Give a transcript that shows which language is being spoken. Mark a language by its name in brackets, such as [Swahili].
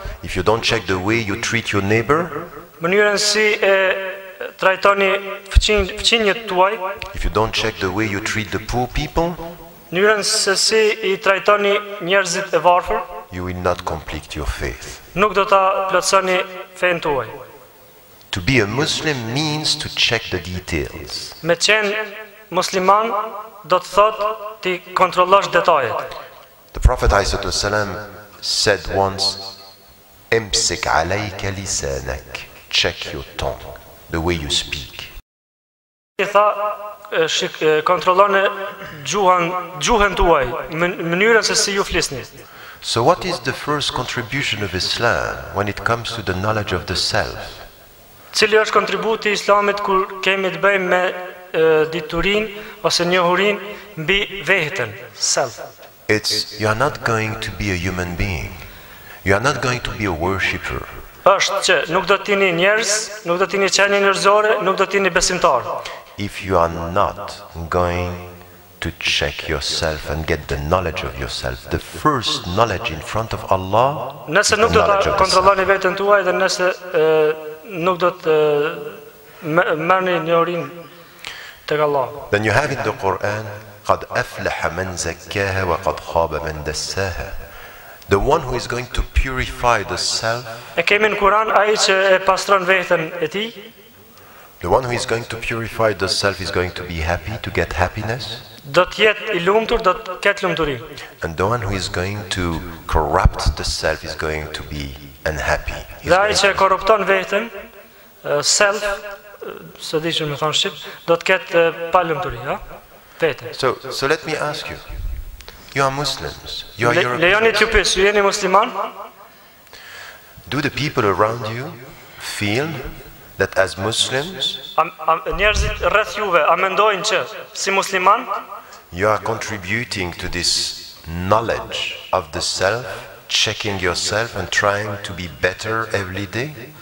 [English] if you don't check the way you treat your neighbor, [Albanian] mënyrën si e trajtoni fëmijët tuaj, [English] if you don't check the way you treat the poor people, [Albanian] mënyrën se si i trajtoni njerëzit e varfër, [English] you will not complete your faith. [Albanian] nuk do ta plotësoni fen tuaj. [English] To be a Muslim means to check the details. [Albanian] Me qenë musliman do të thotë ti kontrollosh detajet. [English] The Prophet ﷺ said once, [Arabic] Imsik alayka lisanak, [English] check your tongue, the way you speak. [Albanian] I tha, kontrolloni gjuhën tuaj, mënyrën se si ju flisni. [English] So what is the first contribution of Islam when it comes to the knowledge of the self? [Albanian] Cili është kontributi i Islamit kur kemi të bëjmë me diturinë ose njohurinë mbi veten, self. [English] It's, you are not going to be a human being. You are not going to be a worshipper. [Albanian] Është që nuk do të jeni njerëz, nuk do të jeni qenie njerëzore, nuk do të jeni besimtar. [English] If you are not going to check yourself and get the knowledge of yourself, the first knowledge in front of Allah, [Albanian] Nëse nuk do ta kontrolloni veten tuaj dhe nëse nuk do të merrni njohurinë tek Allah. [English] then you have in the Quran, [Arabic] قَدْ أَفْلَحَ مَنْ زَكَّاهَا وَقَدْ خَابَ مَنْ دَسَّاهَا. [English] The one who is going to purify the self, [Albanian] E kemi në Kur'an ai që e pastron veten e tij, [English] the one who is going to purify the self is going to be happy, to get happiness. [Albanian] do të jetë i lumtur, do të ketë lumturi. [English] And the one who is going to corrupt the self is going to be unhappy. He's [Albanian] Dhe ai [English] going [Albanian] që e korrupton veten, self, së di që më thonë shqip, do të ketë pa lumturi, ha? Veten. [English] So let me ask you. You are Muslims. You are Europeans. [Albanian] Lejoni t'ju pyes, ju jeni musliman? [English] Do the people around you feel that as Muslims, [Albanian] Njerëzit rreth juve a mendojnë që si musliman [English] you are contributing to this knowledge of the self, checking yourself and trying to be better every day?